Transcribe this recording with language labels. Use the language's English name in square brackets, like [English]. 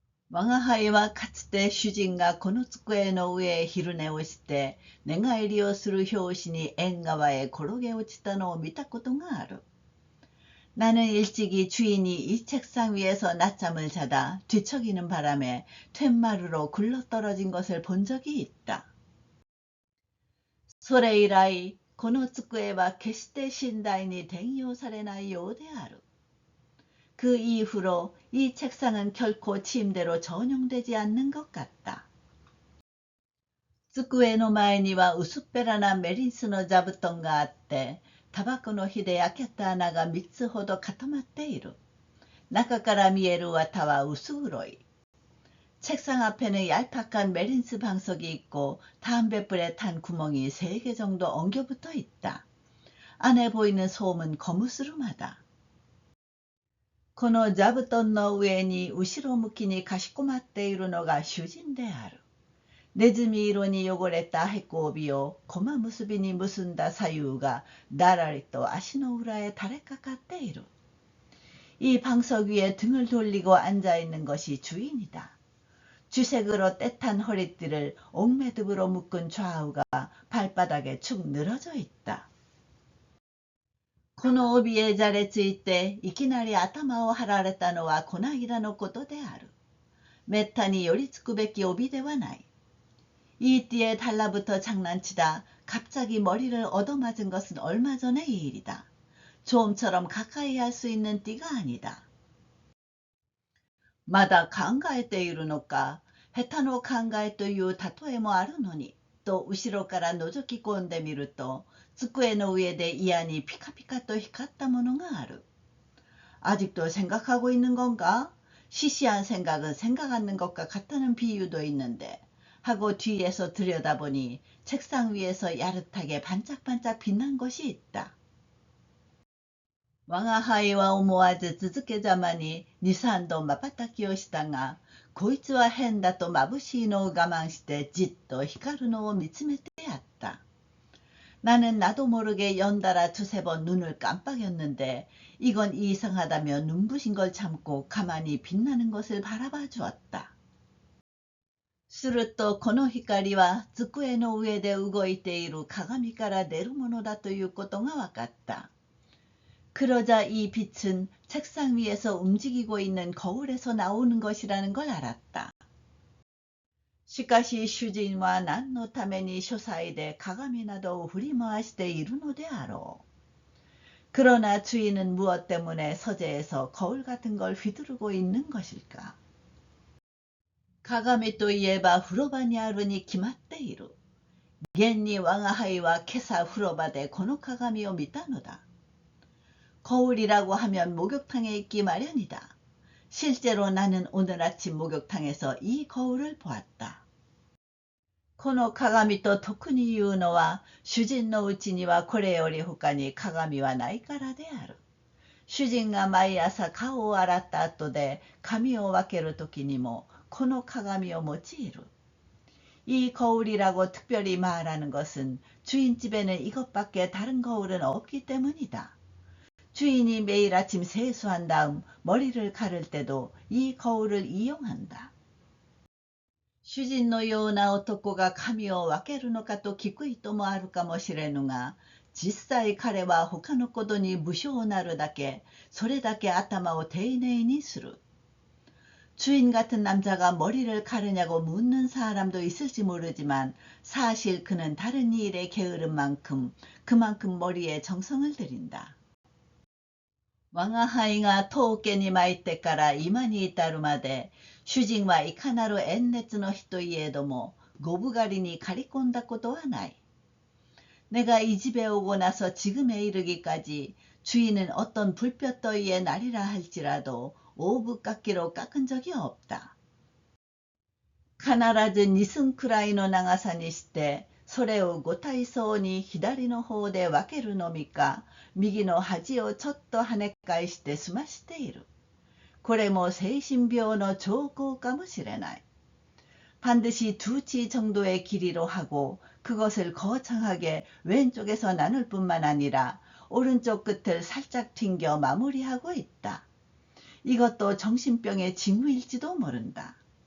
[Japanese] 我が輩はかつて主人がこの机の上へ昼寝をして寝返りをする拍子に縁側へ転げ落ちたのを見たことがある。 [Korean] 나는 일찍이 주인이 이 책상 위에서 낮잠을 자다 뒤척이는 바람에 툇마루로 굴러떨어진 것을 본 적이 있다. [Japanese] それ以来この机は決して寝台に転用されないようである。 [Korean] 그 이후로 이 책상은 결코 침대로 전용되지 않는 것 같다. [Japanese] 机の前には薄っぺらなメリンスの座布団があってタバコの火で焼けた穴が3つほど固まっている。中から見える綿は薄黒い。 [Korean] 책상 앞에는 얄팍한 메린스 방석이 있고 담뱃불에 탄 구멍이 3개 정도 엉겨붙어 있다. 안에 보이는 솜은 거무스름하다. [Japanese] この座布団の上に後ろ向きにかしこまっているのが主人である。ネズミ色に汚れたへこ帯を駒結びに結んだ左右がだらりと足の裏へ垂れかかっている。 [Korean] 이 방석 위에 등을 돌리고 앉아있는 것이 주인이다. 주색으로 떼탄 허리띠를 옥매듭으로 묶은 좌우가 발바닥에 축 늘어져 있다. [Japanese] この帯へじゃれついていきなり頭を張られたのはこないだのことである。めったに寄りつくべき帯ではない。 [Korean] 이 띠에 달라붙어 장난치다 갑자기 머리를 얻어맞은 것은 얼마 전의 일이다. 좀처럼 가까이 할 수 있는 띠가 아니다. [Japanese] まだ考えているのか。下手の考えという例えもあるのに、と後ろから覗き込んでみると、机の上で嫌にピカピカと光ったものがある。 [Korean] 아직도 생각하고 있는 건가? 시시한 생각은 생각 않는 것과 같다는 비유도 있는데 하고 뒤에서 들여다보니 책상 위에서 야릇하게 반짝반짝 빛난 것이 있다. [Japanese] 我が輩は思わず続けざまに2、3度瞬きをしたが、こいつは変だと眩しいのを我慢してじっと光るのを見つめてやった。 [Korean] 나는 나도 모르게 연달아 두세 번 눈을 깜빡였는데 이건 이상하다며 눈부신 걸 참고 가만히 빛나는 것을 바라봐 주었다. [Japanese] するとこの光は机の上で動いている鏡から出るものだということが分かった。 [Korean] 그러자 이 빛은 책상 위에서 움직이고 있는 거울에서 나오는 것이라는 걸 알았다. [Japanese] しかし主人は何のために書斎で鏡などを振り回しているのであろう。 [Korean] 그러나 주인은 무엇 때문에 서재에서 거울 같은 걸 휘두르고 있는 것일까? [Japanese] 鏡といえば風呂場にあるに決まっている。現に我が輩は今朝風呂場でこの鏡を見たのだ。 [Korean] 거울이라고 하면 목욕탕에 있기 마련이다. 실제로 나는 오늘 아침 목욕탕에서 이 거울을 보았다. [Japanese] この鏡と特に言うのは、主人のうちにはこれより他に鏡はないからである。主人が毎朝顔を洗った後で髪を分ける時にもこの鏡を用いる。 [Korean] 이 거울이라고 특별히 말하는 것은 주인집에는 이것밖에 다른 거울은 없기 때문이다. 주인이 매일 아침 세수한 다음 머리를 가를 때도 이 거울을 이용한다. [Japanese] 主人のような男が髪を分けるのかと聞く人もあるかもしれぬが、実際彼は他のことに無性なるだけ、それだけ頭を丁寧にする。 [Korean] 주인 같은 남자가 머리를 가르냐고 묻는 사람도 있을지 모르지만 사실 그는 다른 일에 게으른 만큼 그만큼 머리에 정성을 들인다. [Japanese] 我が輩が当家に参ってから今に至るまで、主人はいかなる縁熱の日といえども、五分狩りに刈り込んだことはない。 [Korean] 내가 이 집에 오고 나서 지금에 이르기까지 주인은 어떤 불볕더위의 날이라 할지라도 오붓 깎기로 깎은 적이 없다. [Japanese] 必ず2寸くらいの長さにして、それを五体操に左の方で分けるのみか、右の端をちょっと跳ね返して済ましている。これも精神病の兆候かもしれない。 [Korean] 반드시 2치 정도의 길이로 하고 그것을 거창하게 왼쪽에서 나눌 뿐만 아니라 오른쪽 끝을 살짝 튕겨 마무리하고 있다. 이것도 정신병의 징후일지도 모른다.